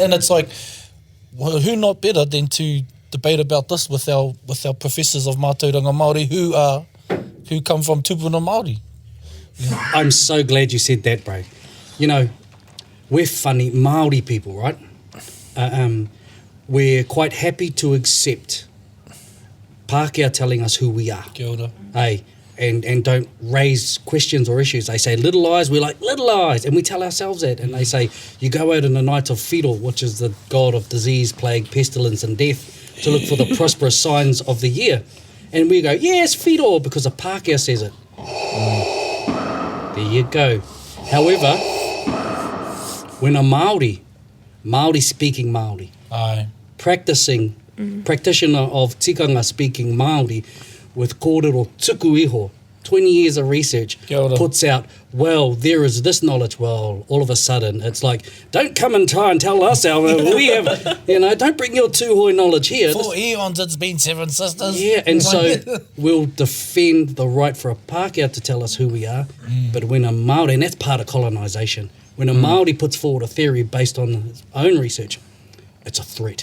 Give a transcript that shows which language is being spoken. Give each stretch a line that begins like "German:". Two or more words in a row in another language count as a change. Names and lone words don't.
English: And it's like, well, who not better than to debate about this with our professors of
Māori: mātauranga Māori
English: who come from
Māori: tupuna Māori.
English: Yeah. I'm so glad you said that, bro. You know, we're funny Māori people, right? We're quite happy to accept Pākehā telling us who we are. Kia ora. Hey, and don't raise questions or issues. They say little eyes, we're like little eyes, and we tell ourselves that. And they say you go out in the night of Whiro, which is the god of disease, plague, pestilence and death, to look for the prosperous signs of the year. And we go, yes, Whiro, because the Pākehā says it. There you go. However, when a Māori speaking Māori, practitioner of tikanga speaking Māori with
Māori: kōrero tuku iho,
English: 20 years of research, puts out, well, there is this knowledge. Well, all of a sudden, it's like, don't come and try and tell us we have, you know, don't bring your tūhoi knowledge here. For eons, it's been 7 sisters. Yeah, and so we'll defend the right for a Pākehā to tell us who we are, but when a Māori, and that's part of colonisation, when a Māori puts forward a theory based on his own research, it's a threat.